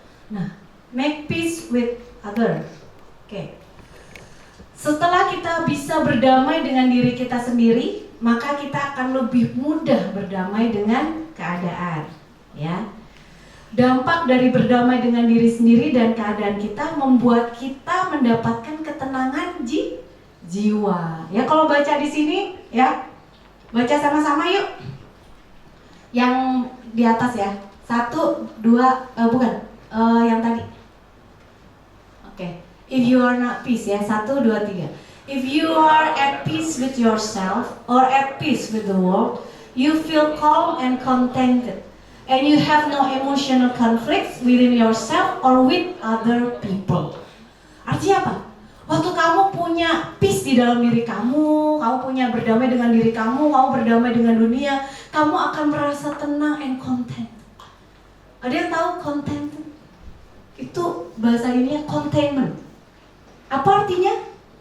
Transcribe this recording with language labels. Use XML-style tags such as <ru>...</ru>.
<en>Nah, make peace with other. Oke.</en> <id>Setelah kita bisa berdamai dengan diri kita sendiri, maka kita akan lebih mudah berdamai dengan keadaan, ya. Dampak dari berdamai dengan diri sendiri dan keadaan kita membuat kita mendapatkan ketenangan jiwa. Ya, kalau baca di sini, ya, baca sama-sama yuk. Yang di atas ya, 1, 2, yang tadi. Oke.</id> <en>If you are not peace, ya, 1, 2, 3. If you are at peace with yourself or at peace with the world, you feel calm and contented, and you have no emotional conflicts within yourself or with other people.</en> <id>Artinya apa? Waktu kamu punya peace di dalam diri kamu punya berdamai dengan diri kamu berdamai dengan dunia, kamu akan merasa tenang</id> <en>and content.</en> <id>Ada yang tahu content? Itu bahasa ininya contentment. Apa artinya?</id>